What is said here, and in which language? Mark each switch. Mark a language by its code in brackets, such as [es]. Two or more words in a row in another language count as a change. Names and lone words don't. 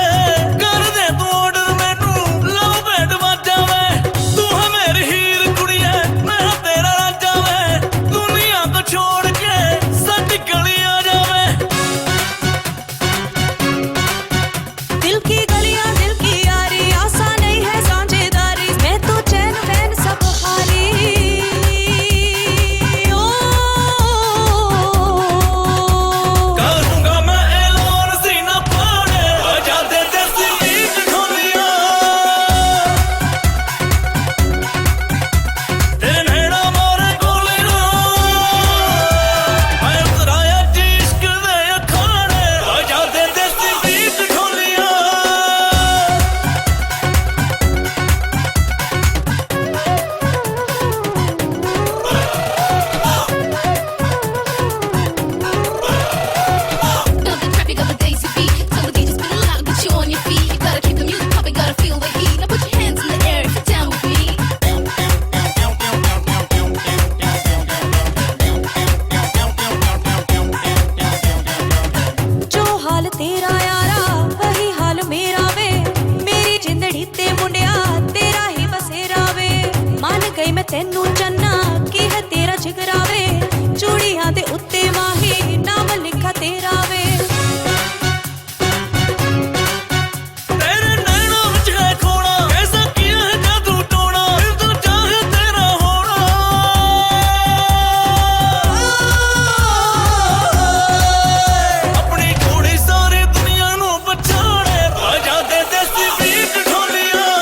[pa] ਕਰ ਦੇ ਤੂੰ ਆਰਡਰ ਮੈਨੂੰ ਲਵ ਬੈਡ ਵਾਜਾ ਵੇ ਤੂੰ ਹੈ ਮੇਰੀ ਹੀਰ ਕੁੜੀਏ ਮੈਂ ਹਾਂ ਤੇਰਾ ਰਾਜਾ ਵੇ ਦੁਨੀਆ ਤੋਂ ਛੋੜ ਕੇ ਸਾਡੀ ਗਲੀ ਆ ਜਾਵੇ [hi] दिल की गलियां दिल की यारी आसा नहीं है साझेदारी मैं तो चैन वैन सब हारी ओ [pa] ਕਰੂੰਗਾ ਮੈਂ ਐਲਾਨ ਸੀਨਾ ਪਾੜੇ ਵਜਾ ਦੇ ਦੇਸੀ ਬੀਟ ਢੋਲੀਆਂ ਤੇਰੇ ਨੈਣਾ ਮੋਰੇ ਗੋਲੀਆਂ ਮੈਂ ਉਤਰਾਇਆ ਇਸ਼ਕ ਦੇ ਅਖਾੜੇ ਵਜਾ ਦੇ ਦੇਸੀ ਬੀਟ ਢੋਲੀਆਂ [en] Feel the traffic of a daisy beat. Tell the DJ spin it loud, get you on your feet. You gotta keep the music pumping, gotta feel the heat. Now put your hands in the air if you're down with me. [pa] ਜੋ ਹਾਲ ਤੇਰਾ ਯਾਰਾ ਵਹੀ ਹਾਲ ਮੇਰਾ ਵੇ ਮੇਰੀ ਜਿੰਦੜੀ ਤੇ ਮੁੰਡਿਆ ਤੇਰਾ ਹੀ ਬਸੇਰਾ ਵੇ ਮਾਨ ਗਈ ਮੈਂ ਤੈਨੂੰ ਚੰਨਾ ਕੀ ਹੈ ਤੇਰਾ ਜਿਗਰਾ ਵੇ ਚੂੜੀਆਂ ਦੇ ਉੱਤੇ ਮਾਹੀ ਨਾਮ ਲਿਖਾ ਤੇਰਾ ਵੇ ਤੇਰੇ ਨੈਣਾਂ ਵਿੱਚ ਹੈ ਖੋਣਾ ਐਸਾ ਕੀ ਹੈ ਜਾਦੂ ਟੋਣਾ ਦਿਲ ਤੋਂ ਚਾਹੇ ਤੇਰਾ ਹੋਣਾ ਆਪਣੀ ਕੁੜੀ ਸਾਰੀ ਦੁਨੀਆ ਨੂੰ ਪਛਾਣੇ ਵਜਾ ਦੇ ਦੇਸੀ ਬੀਟ ਢੋਲੀਆਂ